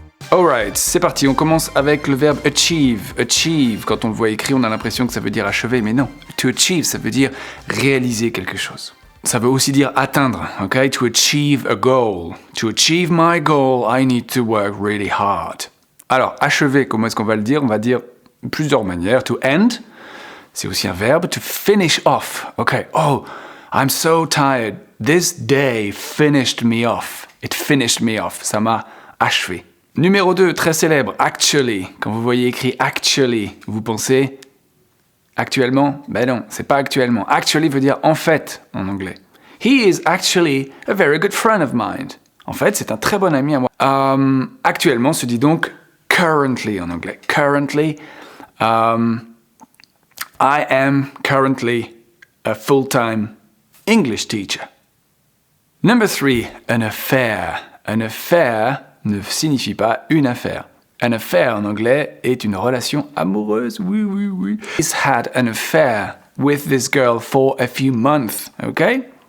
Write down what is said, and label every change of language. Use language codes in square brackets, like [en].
[fr] Alright, c'est parti, on commence avec le verbe achieve. Achieve, quand on le voit écrit, on a l'impression que ça veut dire achever, mais non. To achieve, ça veut dire réaliser quelque chose. Ça veut aussi dire atteindre, ok? [en] To achieve a goal. To achieve my goal, I need to work really hard. [fr] Alors, achever, comment est-ce qu'on va le dire? On va dire plusieurs manières. To end, c'est aussi un verbe. [en] To finish off, ok? Oh, I'm so tired. This day finished me off. It finished me off. [fr] Ça m'a achevé. Numéro 2, très célèbre, actually. Quand vous voyez écrit actually, vous pensez actuellement? Ben non, c'est pas actuellement. Actually veut dire en fait en anglais. [en] He is actually a very good friend of mine. [fr] En fait, c'est un très bon ami à moi. Actuellement se dit donc currently en anglais. [en] Currently, I am currently a full-time English teacher. Number 3, an affair. [fr] An affair ne signifie pas une affaire. An affair en anglais est une relation amoureuse, oui. [en] He's had an affair with this girl for a few months, ok?